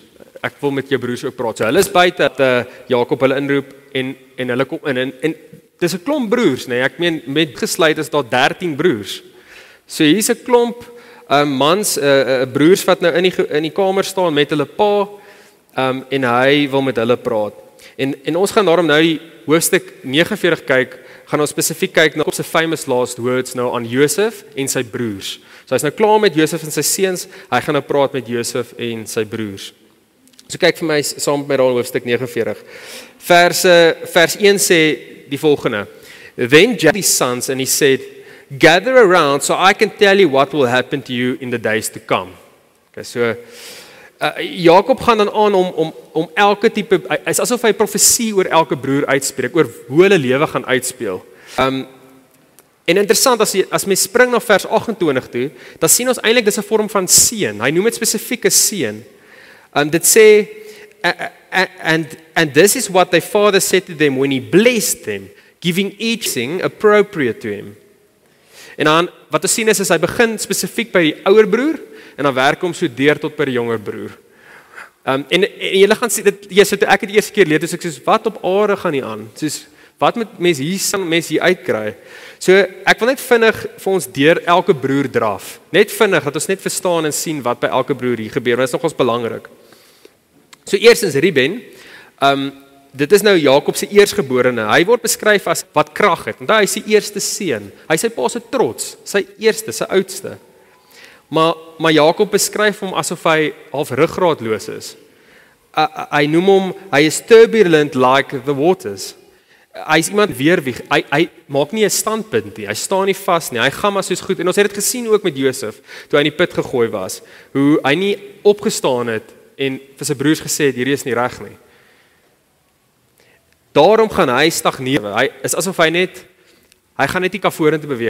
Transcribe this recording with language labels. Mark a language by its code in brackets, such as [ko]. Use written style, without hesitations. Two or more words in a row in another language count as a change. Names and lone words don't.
[af] Ek wil met jou broers ook praat. So hulle is buite dat Jakob hulle inroep en hulle kom in en dis 'n klomp broers, nee, ek meen met gesluit is daar 13 broers. So hier's 'n klomp mans, broers wat nou in die kamer staan met hulle pa. En hy wil met hulle praat. En ons gaan daarom nou die hoofstuk 49 kyk, gaan ons spesifiek kyk na sy [en] famous last words [af] nou aan Josef en sy broers. So hy's nou klaar met Josef en sy seuns, hy gaan nou praat met Josef en sy broers. So kyk vir my saam met my daar in hoofstuk 49. Vers 1 sê die volgende. [en] Then Jacob's sons and he said, gather around so I can tell you what will happen to you in the days to come. [af] Okay, so Jakob gaan dan aan om elke tipe, is asof hy profesie oor elke broer uitspreek, oor hoe hulle lewe gaan uitspeel. En interessant, as mens spring na vers 28 toe, dan sien ons eintlik dis 'n vorm van seën. Hy noem dit spesifiek 'n seën. Dit sê, [en] and this is what their father said to them when he blessed them, giving each thing appropriate to him. [af] En dan, wat ons sien is hy begin spesifiek by die ouer broer, en dan werk hom so deur tot by die jonger broer. En julle gaan sien, ek het die eerste keer leer, dus ek sê, wat op aarde gaan nie aan? Soos, wat moet mense hier uitkry? So, ek wil net vinnig vir ons deur elke broer draf. Net vinnig, dat ons net verstaan en sien wat by elke broer hier gebeur, want dit is nogals belangrik. So, eerstens Ruben, dit is nou Jakob se eersgeborene. Hy word beskryf as wat krag het. Want hy is sy eerste seun. Hy is sy pa se trots, sy eerste, sy oudste. Maar Jakob beskryf hom asof hy half ruggraatloos is. Hy noem hom, hy is [en] turbulent like the waters. [af] Hy is iemand weerwieg. Hy maak nie 'n standpunt nie. Hy staan nie vas nie. Hy gaan maar soos goed. En ons het dit gesien ook met Josef toe hy in die put gegooi was, hoe hy nie opgestaan het en vir sy broers gesê het hierdie is nie reg nie. Daarom gaan hy stagneer. Hy is asof hy gaan net nie kan vorentoe beweeg.